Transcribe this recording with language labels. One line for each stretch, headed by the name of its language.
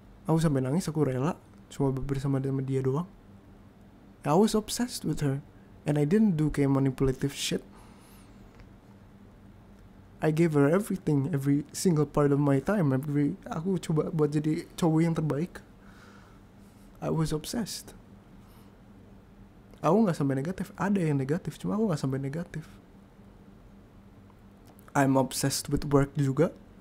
Indonesian: Aku sampai nangis, aku rela cuma bersama dia doang.
English: I was obsessed with her. And I didn't do kayak manipulative shit. I gave her everything, every single part of my time.
Indonesian: Aku coba buat jadi cowok yang terbaik.
English: I was obsessed.
Indonesian: Aku nggak sampai negatif. Ada yang negatif, cuma aku nggak sampai negatif.
English: I'm obsessed with work juga.